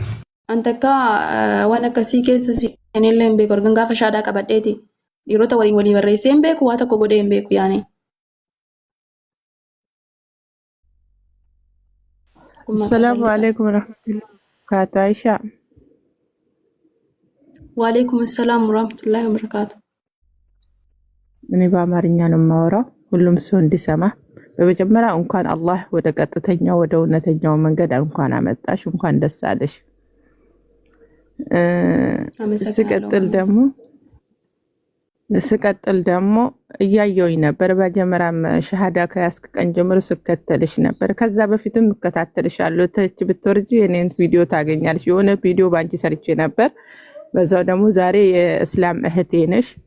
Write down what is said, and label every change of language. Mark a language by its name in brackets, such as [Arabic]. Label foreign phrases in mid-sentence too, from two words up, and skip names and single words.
[Oromo] Antakka waan akkasii keessa seenillee hin beeku argan gaafa shaadaa qabadheeti. Dhiirota waliin barreessee hin beeku waa tokko godhee hin beeku yaani. [Arabic] السلام عليكم ورحمة الله وبركاته Aisha. وعليكم السلام ورحمة الله وبركاته። [Amharic] እኔ በአማርኛ ነው የማወራው ሁሉም ሰው እንዲሰማ። በመጀመሪያ እንኳን አላህ ወደ ቀጥተኛው ወደ እውነተኛው መንገድ እንኳን አመጣሽ፣ እንኳን ደስ አለሽ። ስቀጥል ደግሞ እያየሁኝ ነበር። በመጀመሪያም ሸሃዳ ከያዝክ ቀን ጀምሮ ስከተልሽ ነበር። ከዛ በፊትም እከታተልሻለሁ። ተች ብትወርጂ የኔን ቪዲዮ ታገኛለሽ። የሆነ ቪዲዮ ባንቺ ሰርቼ ነበር። በዛው ደግሞ ዛሬ የእስላም እህቴ ነሽ።